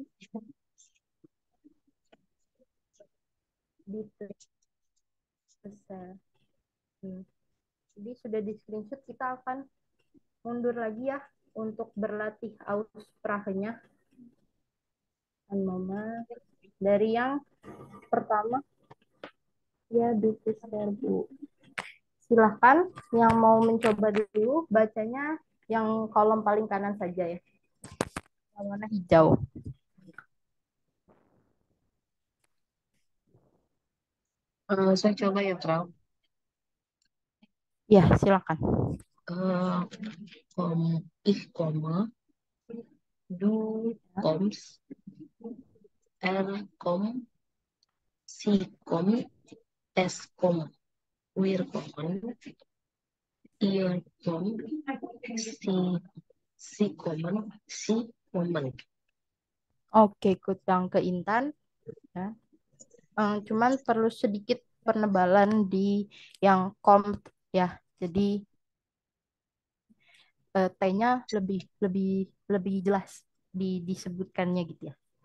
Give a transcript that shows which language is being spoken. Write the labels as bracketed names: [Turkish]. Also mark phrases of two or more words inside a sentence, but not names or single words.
[Indonesian] Besar. Jadi sudah di screenshot, kita akan mundur lagi ya untuk berlatih Aussprache-nya. Dari yang pertama, ya [German] bitte sehr gut. [Indonesian] Silahkan yang mau mencoba dulu bacanya yang kolom paling kanan saja ya. Yang warna hijau. Saya coba ya, Frau. Ya, silakan. [German] Ich komme, du kommst, kommt, sie kommt, es kommt, wir kommen, ihr kommt, sie kommen, sie kommen. [Indonesian] Oke, kutang ke Intan. Ya. Cuman perlu sedikit penebalan di yang kommt ya. Jadi T-nya lebih jelas disebutkannya gitu ya.